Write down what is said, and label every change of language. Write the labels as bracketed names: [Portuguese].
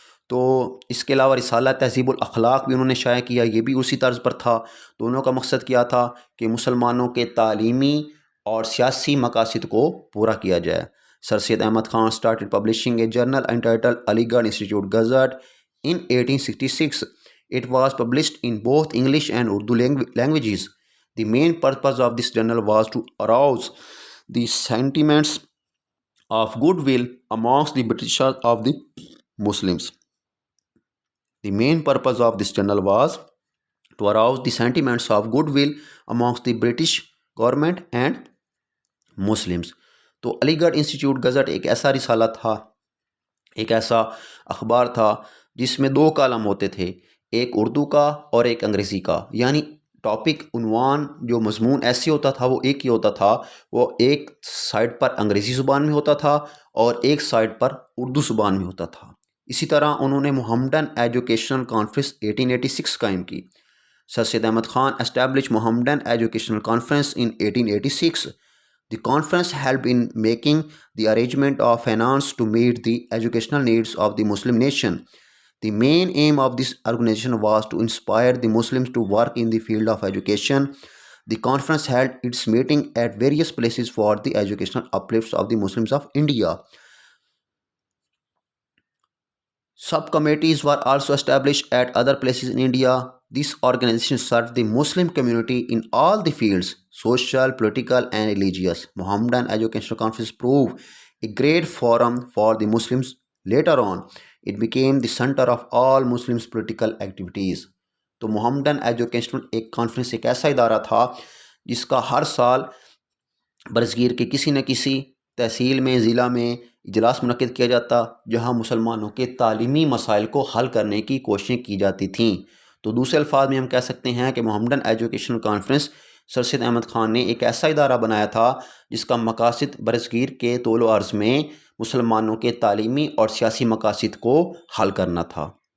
[Urdu] تو اس کے علاوہ رسالہ تہذیب الاخلاق بھی انہوں نے شائع کیا، یہ بھی اسی طرز پر تھا. دونوں کا مقصد کیا تھا کہ مسلمانوں کے تعلیمی اور سیاسی مقاصد کو پورا کیا جائے. [English] Sir Syed Ahmed Khan started publishing a journal entitled Aligarh institute gazette in 1866. It was published in both English and Urdu languages. The main purpose of this journal was to arouse the sentiments of goodwill amongst the Britishers of the Muslims. The main purpose of this journal was to arouse the sentiments of goodwill amongst the British government and Muslims. [Urdu] تو علی گڑھ institute gazette ایک ایسا رسالہ تھا، ایک ایسا اخبار تھا جس میں 2 کالم ہوتے تھے، ایک اردو کا اور ایک انگریزی کا. یعنی ٹاپک، عنوان، جو مضمون ایسے ہوتا تھا وہ ایک ہی ہوتا تھا. وہ ایک سائٹ پر انگریزی زبان میں ہوتا تھا اور ایک سائٹ پر اردو زبان میں ہوتا تھا. اسی طرح انہوں نے محمدن ایجوکیشنل کانفرنس 1886 قائم کی. [English] Sir Syed Ahmed Khan established Mohammedan Educational Conference in 1886. The conference helped in making the arrangement of finance to meet the educational needs of the Muslim nation. The main aim of this organization was to inspire the Muslims to work in the field of education. The conference held its meeting at various places for the educational uplifts of the Muslims of India. Sub-committees were also established at other places in India. This organization served the Muslim community in all the fields, social, political, and religious. Mohammedan Educational Conference proved a great forum for the Muslims. Later on, it became the center of all Muslims' political activities. [Urdu] تو محمدن educational ایک conference ایک ایسا ادارہ تھا جس کا ہر سال برصغیر کے کسی نہ کسی تحصیل میں، ضلع میں اجلاس منعقد کیا جاتا جہاں مسلمانوں کے تعلیمی مسائل کو حل کرنے کی کوششیں کی جاتی تھیں. تو دوسرے الفاظ میں ہم کہہ سکتے ہیں کہ محمدن ایجوکیشنل کانفرنس سر سید احمد خان نے ایک ایسا ادارہ بنایا تھا جس کا مقاصد برصغیر کے طول و عرض میں مسلمانوں کے تعلیمی اور سیاسی مقاصد کو حل کرنا تھا.